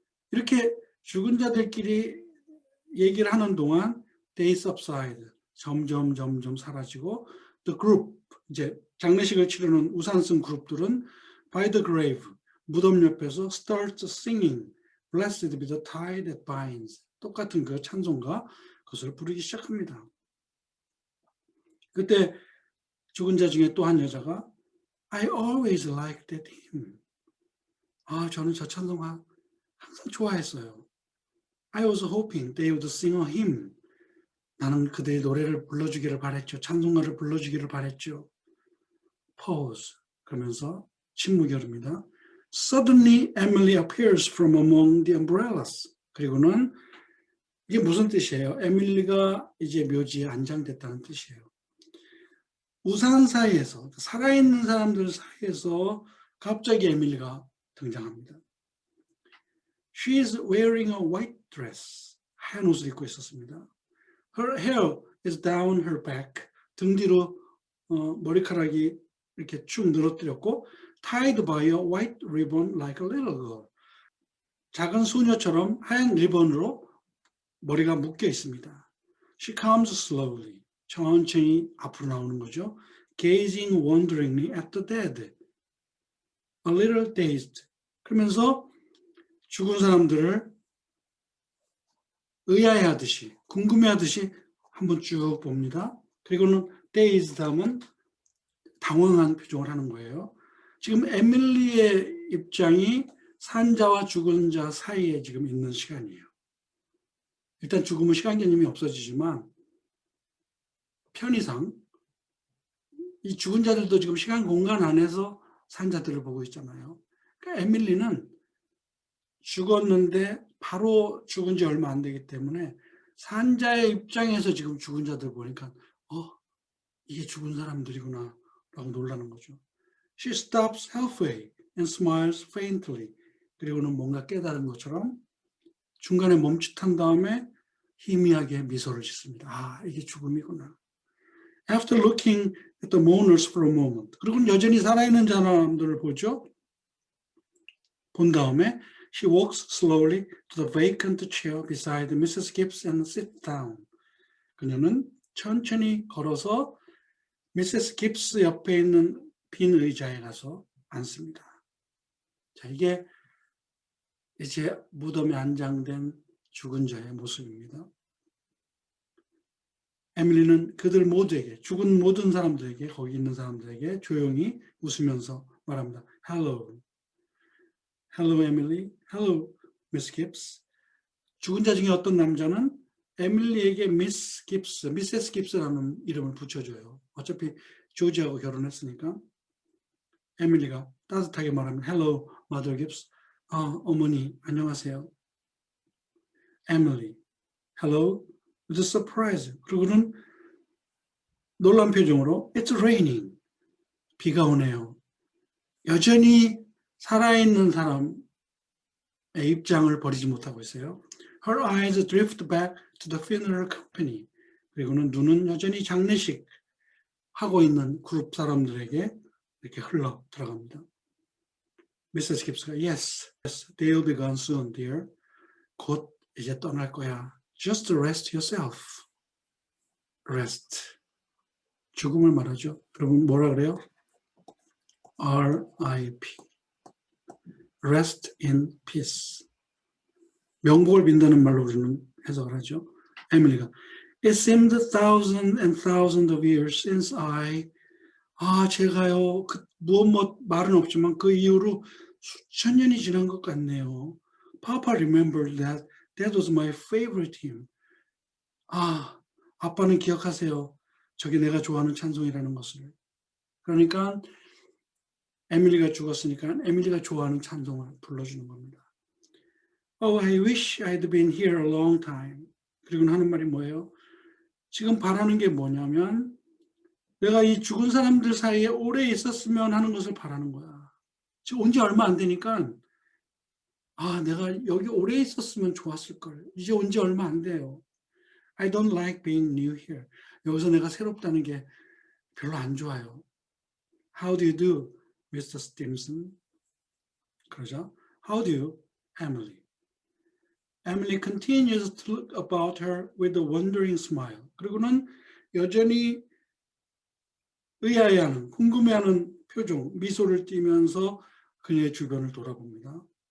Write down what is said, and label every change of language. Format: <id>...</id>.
<ko>이렇게 죽은 자들끼리 얘기를 하는 동안</ko> <en>they subside,</en> <ko>점점 사라지고</ko> <en>the group,</en> <ko>이제 장례식을 치르는 우산 쓴 그룹들은</ko> <en>by the grave,</en> <ko>무덤 옆에서</ko> <en>start singing, blessed be the tie that binds,</en> <ko>똑같은 그 찬송가 그것을 부르기 시작합니다. 그때 죽은 자 중에 또 한 여자가</ko> <en>I always liked that hymn.</en> <ko>저는 저 찬송가 항상 좋아했어요.</ko> <en>I was hoping they would sing a hymn.</en> <ko>나는 그들의 노래를 불러주기를 바랬죠. 찬송가를 불러주기를 바랬죠.</ko> <en>Pause.</en> <ko>그러면서 침묵이 흐릅니다.</ko> <en>Suddenly Emily appears from among the umbrellas.</en> <ko>그리고는 이게 무슨 뜻이에요? 에밀리가 이제 묘지에 안장됐다는 뜻이에요. 우산 사이에서, 살아있는 사람들 사이에서 갑자기 에밀리가 등장합니다.</ko> <en>She is wearing a white dress.</en> <ko>하얀 옷을 입고 있었습니다.</ko> <en>Her hair is down her back.</en> <ko>등 뒤로 머리카락이 이렇게 쭉 늘어뜨렸고</ko> <en>tied by a white ribbon like a little girl.</en> <ko>작은 소녀처럼 하얀 리본으로 머리가 묶여 있습니다.</ko> <en>She comes slowly.</en> <ko>천천히 앞으로 나오는 거죠.</ko> <en>Gazing wonderingly at the dead. A little dazed.</en> <ko>그러면서 죽은 사람들을 의아해하듯이, 궁금해하듯이 한번 쭉 봅니다. 그리고는 dazed 하면 당황한 표정을 하는 거예요. 지금 에밀리의 입장이 산자와 죽은 자 사이에 지금 있는 시간이에요. 일단 죽음은 시간 개념이 없어지지만 편의상 이 죽은 자들도 지금 시간 공간 안에서 산자들을 보고 있잖아요. 그러니까 에밀리는 죽었는데 바로 죽은 지 얼마 안 되기 때문에 산자의 입장에서 지금 죽은 자들 보니까 이게 죽은 사람들이구나 라고 놀라는 거죠.</ko> <en>She stops halfway. and smiles faintly.</en> <ko>그리고는 뭔가 깨달은 것처럼 중간에 멈칫한 다음에 희미하게 미소를 짓습니다. 아, 이게 죽음이구나.</ko> <en>After looking at the mourners for a moment.</en> <ko>그리고는 여전히 살아있는 사람들을 보죠. 본 다음에</ko> <en>she walks slowly to the vacant chair beside Mrs. Gibbs and sits down.</en> <ko>그녀는 천천히 걸어서 미세스 깁스 옆에 있는 빈 의자에 가서 앉습니다. 자, 이게 이제 무덤에 안장된 죽은 자의 모습입니다. 에밀리는 그들 모두에게, 죽은 모든 사람들에게, 거기 있는 사람들에게 조용히 웃으면서 말합니다.</ko> <en>Hello. Hello, Emily. Hello, Miss Gibbs.</en> <ko>죽은 자 중에 어떤 남자는 에밀리에게 미스 깁스, 미세스 깁스라는 이름을 붙여줘요. 어차피 조지하고 결혼했으니까. 에밀리가 따뜻하게 말하면</ko> <en>Hello, Mother Gibbs.</en> <ko>어머니, 안녕하세요.</ko> <en>Emily, hello, with a surprise.</en> <ko>그리고는 놀란 표정으로</ko> <en>It's raining.</en> <ko>비가 오네요. 여전히 살아있는 사람의 입장을 버리지 못하고 있어요.</ko> <en>Her eyes drift back to the funeral company.</en> <ko>그리고는 눈은 여전히 장례식 하고 있는 그룹 사람들에게 이렇게 흘러 들어갑니다.</ko> <en>미세스 깁스가 yes, they'll be gone soon, dear.</en> <ko>곧 이제 떠날 거야.</ko> <en>Just rest yourself. Rest.</en> <ko>죽음을 말하죠. 그러면 뭐라 그래요?</ko> <en>R.I.P. Rest in peace.</en> <ko>명복을 빈다는 말로 우리는 해석을 하죠. 에밀리가</ko> <en>It seemed thousands and thousands of years since</en> <ko>제가요, 무엇 말은 없지만 그 이후로 수천 년이 지난 것 같네요.</ko> <en>Papa remembered that was my favorite hymn.</en> <ko>아빠는 기억하세요. 저게 내가 좋아하는 찬송이라는 것을. 그러니까 에밀리가 죽었으니까 에밀리가 좋아하는 찬송을 불러주는 겁니다.</ko> <en>I wish I'd been here a long time.</en> <ko>그리고 하는 말이 뭐예요? 지금 바라는 게 뭐냐면 내가 이 죽은 사람들 사이에 오래 있었으면 하는 것을 바라는 거야. 지금 온 지 얼마 안 되니까 내가 여기 오래 있었으면 좋았을 걸. 이제 온 지 얼마 안 돼요.</ko> <en>I don't like being new here.</en> <ko>여기서 내가 새롭다는 게 별로 안 좋아요.</ko> <en>How do you do, Mr. Stimson?</en> <ko>그러죠.</ko> <en>How do you, Emily? Emily continues to look about her with a wondering smile.</en> <ko>그리고는 여전히 의아해하는, 궁금해하는 표정, 미소를 띠면서 그녀의 주변을 돌아봅니다.</ko>